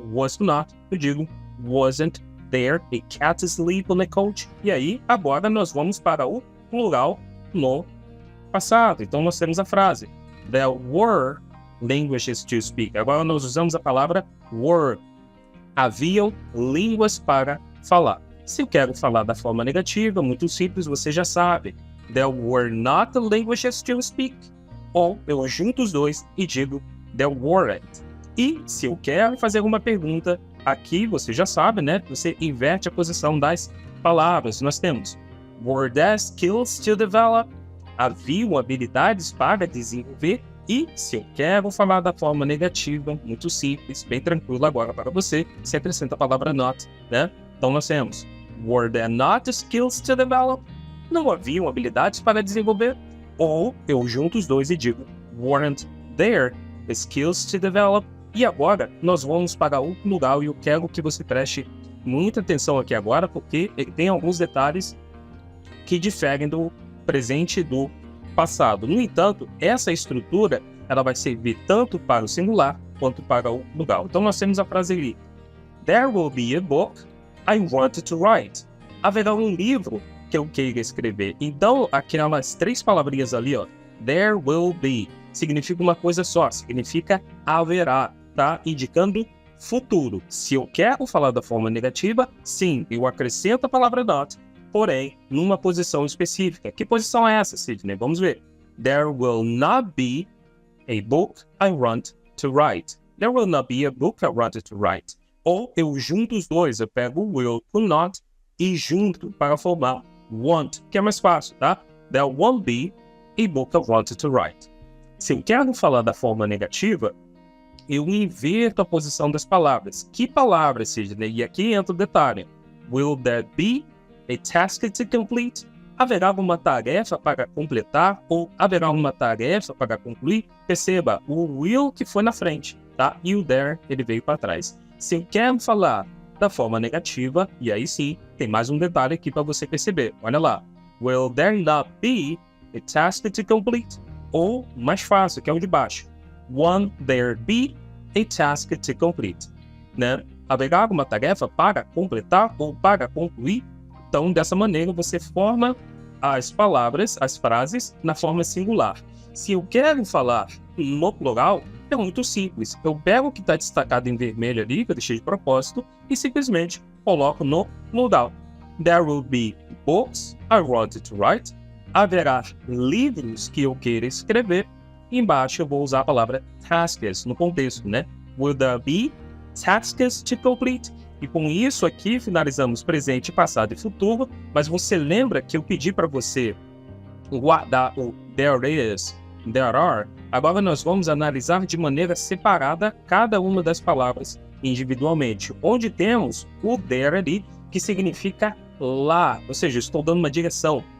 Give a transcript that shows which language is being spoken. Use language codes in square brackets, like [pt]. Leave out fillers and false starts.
[en] Was not, [pt] eu digo [en] wasn't there a cat asleep on the couch? [pt] E aí, agora nós vamos para o plural no passado. Então nós temos a frase [en] There were languages to speak. [pt] Agora nós usamos a palavra were. Haviam línguas para falar. Se eu quero falar da forma negativa, muito simples, você já sabe. [en] There were not languages to speak. [pt] Ou eu junto os dois e digo there weren't. E se eu quero fazer uma pergunta, aqui você já sabe, né? Você inverte a posição das palavras. Nós temos [en] were there skills to develop? [pt] Haviam habilidades para desenvolver? E se eu quero falar da forma negativa, muito simples, bem tranquilo agora para você, você acrescenta a palavra not, né? Então nós temos [en] were there not skills to develop? [pt] Não haviam habilidades para desenvolver? Ou eu junto os dois e digo [en] weren't there skills to develop? [pt] E agora nós vamos para o plural e eu quero que você preste muita atenção aqui agora, porque ele tem alguns detalhes que diferem do presente e do passado. No entanto, essa estrutura ela vai servir tanto para o singular quanto para o plural. Então nós temos a frase ali: [en] There will be a book I wanted to write. [pt] Haverá um livro que eu queira escrever. Então aquelas três palavrinhas ali, ó, there will be, significa uma coisa só, significa haverá, tá? Indicando futuro. Se eu quero falar da forma negativa, sim, eu acrescento a palavra not, porém, numa posição específica. Que posição é essa, Sidney? Vamos ver. [en] There will not be a book I want to write. There will not be a book I wanted to write. [pt] Ou eu junto os dois, eu pego o will com not e junto para formar want, que é mais fácil, tá? [en] There won't be a book I wanted to write. [pt] Se eu quero falar da forma negativa, eu inverto a posição das palavras. Que palavras, Sidney? E aqui entra o detalhe. [en] Will there be a task to complete? [pt] Haverá uma tarefa para completar ou haverá uma tarefa para concluir? Perceba, o will que foi na frente, tá? E o there, ele veio para trás. Se eu quero falar da forma negativa, e aí sim, tem mais um detalhe aqui para você perceber. Olha lá. [en] Will there not be a task to complete? [pt] Ou, mais fácil, que é o de baixo. [en] Won't there be a task to complete? [pt] Né? Haverá uma tarefa para completar ou para concluir? Então, dessa maneira, você forma as palavras, as frases, na forma singular. Se eu quero falar no plural, é muito simples. Eu pego o que está destacado em vermelho ali, que eu deixei de propósito, e simplesmente coloco no plural. [en] There will be books I wanted to write. [pt] Haverá livros que eu queira escrever. Embaixo eu vou usar a palavra tasks no contexto, né? [en] Will there be tasks to complete? [pt] E com isso aqui finalizamos presente, passado e futuro, mas você lembra que eu pedi para você guardar o there is, there are. Agora nós vamos analisar de maneira separada cada uma das palavras individualmente, onde temos o there ali, que significa lá, ou seja, estou dando uma direção.